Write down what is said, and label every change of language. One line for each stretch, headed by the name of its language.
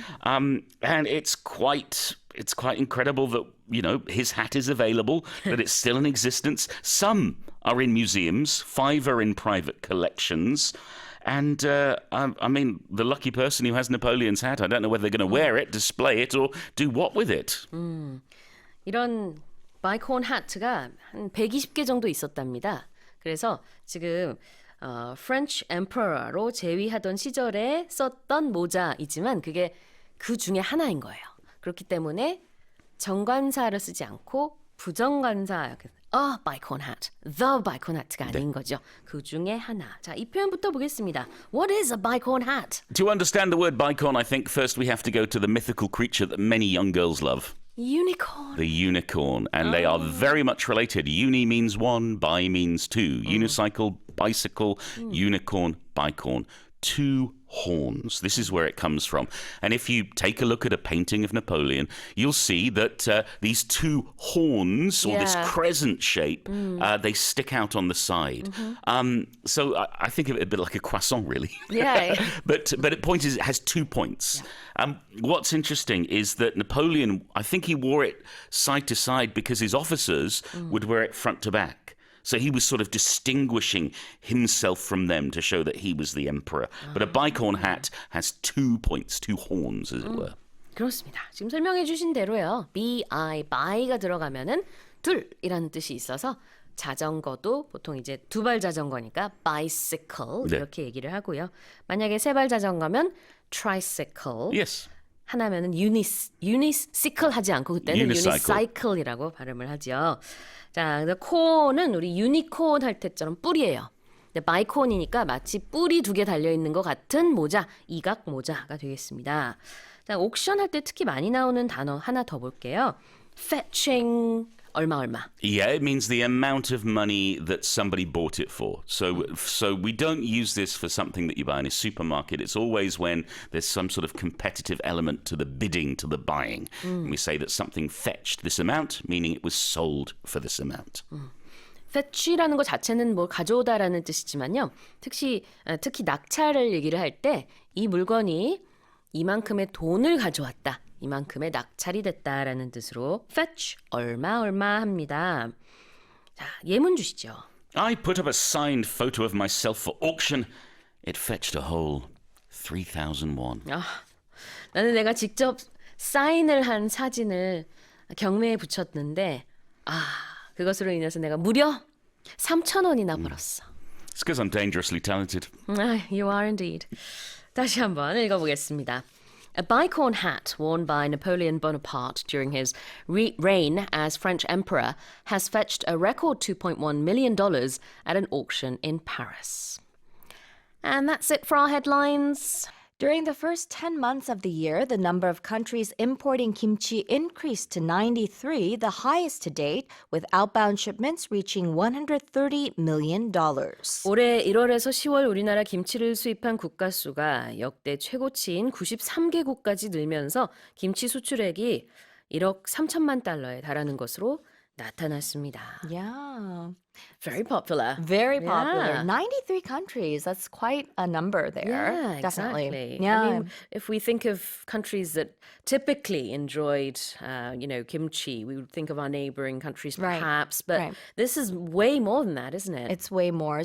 English: And it's quite incredible that, you know, his hat is available, that it's still in existence. Some are in museums, 5 are in private collections. And, I mean, the lucky person who has Napoleon's hat, I don't know whether they're going to wear it, display it, or do what with it.
Korean: 이런 바이콘 하트가 한 120개 정도 있었답니다. 그래서 지금 French Emperor로 재위하던 시절에 썼던 모자이지만 그게 그 중에 하나인 거예요. 그렇기 때문에 정관사를 쓰지 않고 부정관사, bicon hat, the bicon hat가 아닌 거죠. 그 중에 하나. 자, 이 표현부터 보겠습니다.
English: What is a bicon hat? To understand the word bicon, I think first we have to go to the mythical creature that many young girls love. Unicorn. The unicorn. And they are very much related. Uni means one, bi means two. Unicycle, bicycle, unicorn, bicorn. Two horns. This is where it comes from. And if you take a look at a painting of Napoleon, you'll see that these two horns, or this crescent shape, they stick out on the side. So I think of it a bit like a croissant, really. Yeah. but it point is, it has 2 points. What's interesting is that Napoleon, I think he wore it side to side because his officers would wear it front to back. So he was sort of distinguishing himself from them to show that he was the emperor. But a bicorn hat has 2 points, 2 horns, as it were.
Korean: 그렇습니다. 지금 설명해 주신 대로요. by가 들어가면은 둘이라는 뜻이 있어서 자전거도 보통 이제 두발 자전거니까 bicycle 이렇게 얘기를 하고요. 만약에 세발 자전거면 tricycle.
English: Yes.
Korean: 하나면은 unicycle 하지 않고 그때는 unicycle이라고 발음을 하죠. 자, 콘은 우리 유니콘 할 때처럼 뿔이에요. 근데 바이콘이니까 마치 뿔이 2개 달려 있는 것 같은 모자, 이각 모자가 되겠습니다. 자, 옥션 할 때 특히 많이 나오는 단어 하나 더 볼게요. fetching 얼마.
English: Yeah, it means the amount of money that somebody bought it for. So we don't use this for something that you buy in a supermarket. It's always when there's some sort of competitive element to the bidding, to the buying. And we say that something fetched this amount, meaning it was sold for this amount.
Korean: fetch라는 것 자체는 뭘 가져오다라는 뜻이지만요. 특히 낙찰을 얘기를 할 때 이 물건이 이만큼의 돈을 가져왔다. 이만큼의 낙찰이 됐다라는 뜻으로 fetch 얼마 합니다. 자, 예문 주시죠.
English: I put up a signed photo of myself for auction. It fetched a whole 3,000 won.
Korean: 나는 내가 직접 사인을 한 사진을 경매에 붙였는데 그것으로 인해서 내가 무려 3,000원이나 벌었어.
English: It's because I'm dangerously talented. You are indeed.
Korean: 다시 한번 읽어보겠습니다.
English: A bicorn hat worn by Napoleon Bonaparte during his reign as French emperor has fetched a record $2.1 million at an auction in Paris. And that's it for our headlines. During the first 10 months of the year, the number of countries importing kimchi increased to 93, the highest to date, with outbound shipments reaching $130 million.
Korean: 올해 1월에서 10월 우리나라 김치를 수입한 국가 수가 역대 최고치인 93개국까지 늘면서 김치 수출액이 1억 3천만 달러에 달하는 것으로 나타났습니다.
English: Yeah. Very popular. Very popular. Yeah. 93 countries. That's quite a number there. Yeah, Definitely. exactly. Yeah. I mean, if we think of countries that typically enjoyed, kimchi, we would think of our neighboring countries perhaps, but this is way more than that, isn't it? It's way more.